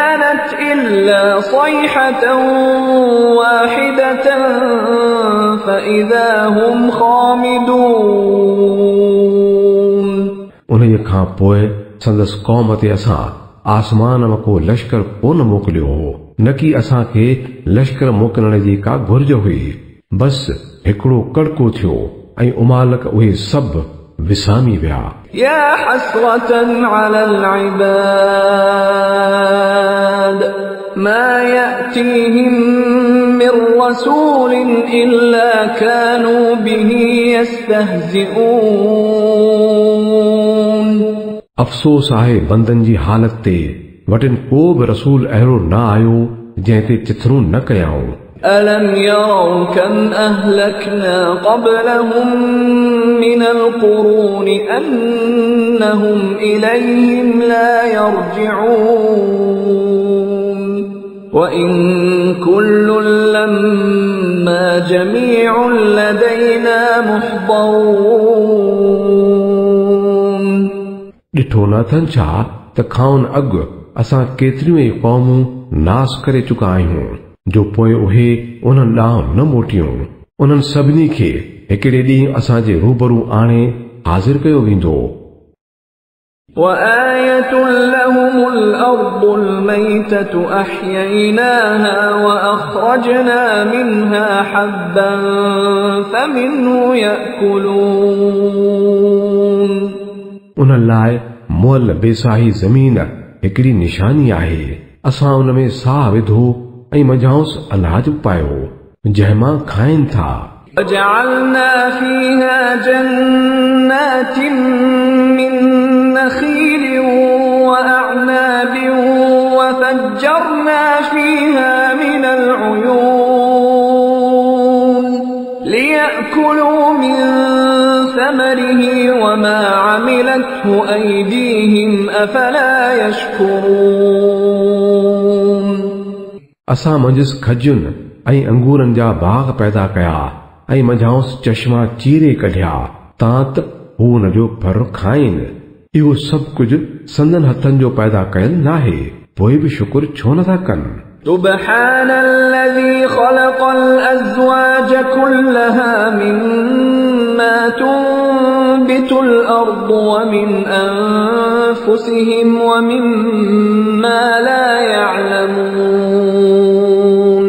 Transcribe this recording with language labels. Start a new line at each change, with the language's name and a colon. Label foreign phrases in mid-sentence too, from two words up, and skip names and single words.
Arabic: كانت إلا صيحة واحدة فإذا هم خامدون
Sindhi: उन खां पोइ संदसि क़ौम ते असां आसमान मां को लश्कर कोन मोकिलियो हो न कि असां खे लश्कर मोकिलण जी का घुर्ज हुई बस हिकिड़ो कड़को थियो ऐं उमालक उहे सभु विसामी विया
Arabic: يا حسرة على العباد ما يأتيهم من رسول إلا كانوا به يستهزئون
Sindhi: अफ़सोस आहे बंदनि जी हालत ते वटिन को बि रसूल अहिड़ो न आयो जंहिं ते चिथरूं न कयाऊं
Arabic: ألم يروا كم أهلكنا قبلهم من القرون أنهم إليهم لا يرجعون وإن كل لما جميع لدينا محضرون
Sindhi: ॾिठो न अथनि छा त खाउन अॻु असां केतिरियूं ई क़ौमूं नास करे चुका आहियूं जो पोइ उहे उन्हनि ॾांहुं न मोटियूं उन्हनि सभिनी खे हिकिड़े ॾींहुं असांजे रूबरू आणे हाज़िर कयो वेंदो
Arabic: وآية لهم الأرض الميتة أحييناها وأخرجنا منها حبا فمنه يأكلون
Sindhi: उन्हनि लाइ मुअल बेसाही ज़मीन हिकिड़ी निशानी आहे असां उन में साह विधो ऐं मझांसि अनाज पायो जंहिं मां खाइनि था
Arabic: وجعلنا فيها جنات من نخيل وأعناب وفجرنا فيها من العيون ليأكلوا من ثمره وما عملته أيديهم أفلا يشكرون
Sindhi: असां मंझसि खजुनि ऐं अंगूरनि जा बाग पैदा कया ऐं मझांसि चश्मा चीरे कढिया तां त हू हुन जो फर खाइनि इहो सभु कुझु संदन हथनि जो पैदा कयल नाहे पोइ बि शुक्र छो नथा कनि
Arabic: سبحان الذي خلق الأزواج كلها مما تنبت الأرض ومن أنفسهم ومما لا يعلمون